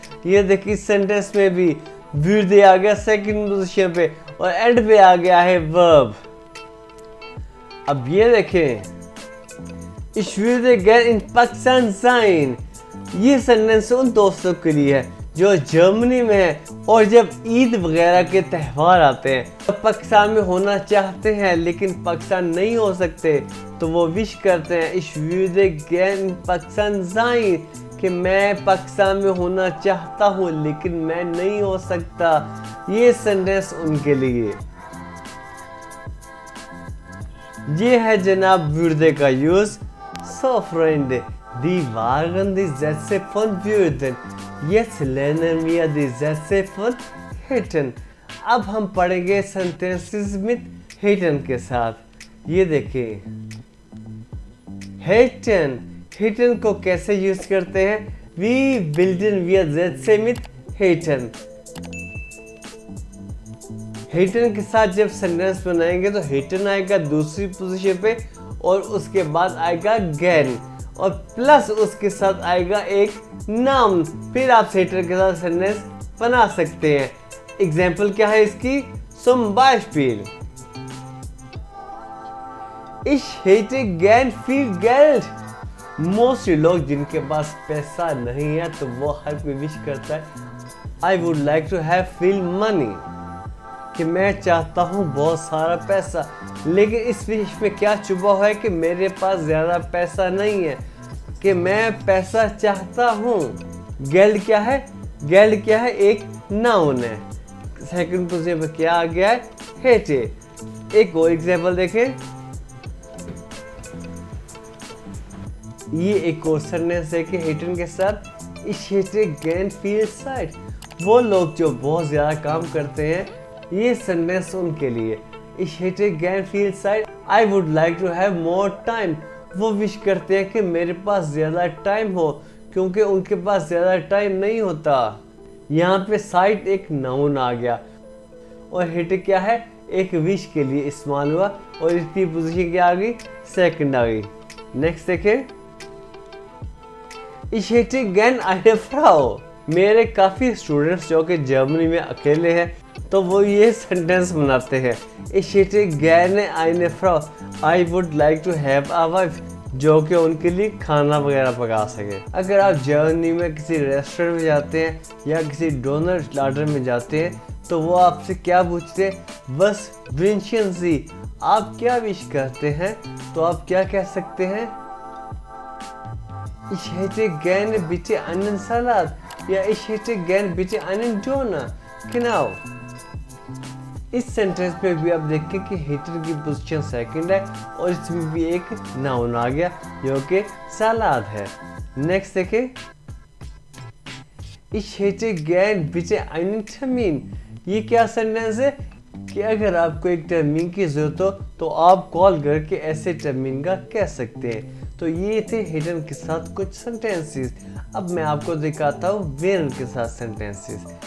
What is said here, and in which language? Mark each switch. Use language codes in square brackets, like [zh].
[hi] ये देखिए इस सेंटेंस में भी würde आ गया सेकंड पोजीशन पे और एंड पे आ गया है वर्ब। अब ये देखें, [de] ich würde gern in पाकिस्तान sein। [hi] ये सेंटेंस उन दोस्तों के लिए है जो जर्मनी में है और जब ईद वगैरह के त्यौहार आते हैं तो पाकिस्तान में होना चाहते हैं लेकिन पाकिस्तान नहीं हो सकते, तो वो विश करते हैं [de] ich würde gern in पाकिस्तान sein, [hi] कि मैं पाकिस्तान में होना चाहता हूँ लेकिन मैं नहीं हो सकता। ये सेंटेंस उनके लिए। ये है जनाब würde का use. [de] So Freunde, die waren die Sätze von würden। Jetzt lernen wir die Sätze von hätten। [hi] अब हम पढ़ेंगे सेंटेंसेस mit hätten के साथ। ये देखिए, hätten को कैसे यूज करते हैं? [de] Wie bilden wir Sätze mit hätten। [hi] hätten के साथ जब सेंटेंस बनाएंगे तो hätten आएगा दूसरी पोजीशन पे और उसके बाद आएगा gern और प्लस उसके साथ आएगा एक नाउन। फिर आप hätten के साथ सेंटेंस बना सकते हैं। एग्जाम्पल क्या है इसकी? [de] Zum Beispiel Ich hätte gern viel Geld। [hi] Mostly लोग जिनके पास पैसा नहीं है तो वो हर कोई विश करता है [en] I would like to have feel money, [hi] कि मैं चाहता हूँ बहुत सारा पैसा। लेकिन इस विश में क्या छुपा हुआ है कि मेरे पास ज़्यादा पैसा नहीं है, कि मैं पैसा चाहता हूँ। गेल्ड क्या है? गेल्ड क्या है? एक नाउन है। सेकंड पोजीशन पे क्या आ गया है? हेटे। एक और एग्जाम्पल देखें, ये एक और सेंटेंस है कि हेटन के साथ [de] ich hätte gern viel Zeit। [hi] वो लोग जो बहुत ज़्यादा काम करते हैं, ये सेंटेंस उनके लिए। [de] ich hätte gern viel Zeit, [en] I would like to have more time। [hi] वो विश करते हैं कि मेरे पास ज़्यादा टाइम हो, क्योंकि उनके पास ज़्यादा टाइम नहीं होता। यहाँ पे साइट एक नाउन आ गया और हिट क्या है? एक विश के लिए इस्तेमाल हुआ और इसकी पोजीशन क्या आ गई? सेकंड आ गई। नेक्स्ट देखें, [de] Ich hätte gern eine Frau। [hi] मेरे काफ़ी स्टूडेंट्स जो कि जर्मनी में अकेले हैं तो वो ये सेंटेंस बनाते हैं [de] Ich hätte gerne eine Frau, [en] I would like to have a wife, [hi] जो कि उनके लिए खाना वगैरह पका सके। अगर आप जर्मनी में किसी रेस्टोरेंट में जाते हैं या किसी डोनर लाडर में जाते हैं तो वो आपसे क्या पूछते हैं? बस [de] wünschen Sie, [hi] आप क्या विश करते हैं? तो आप क्या कह सकते हैं? [de] Ich hätte gerne bitte einen Salat या ich hätte gerne bitte einen Döner। genau। [hi] इस सेंटेंस में भी आप देखें कि हेटर की पोजीशन सेकंड है और इसमें भी एक नाउन आ गया जो कि सलाद है। नेक्स्ट देखें, [de] Ich hätte gern bitte einen Termin। [hi] ये क्या सेंटेंस है कि अगर आपको एक टर्मिन की जरूरत हो तो आप कॉल करके ऐसे टर्मिन का कह सकते हैं। तो ये थे हिडन के साथ कुछ सेंटेंसेस। अब मैं आपको दिखाता हूँ वेरन के साथ सेंटेंसेस।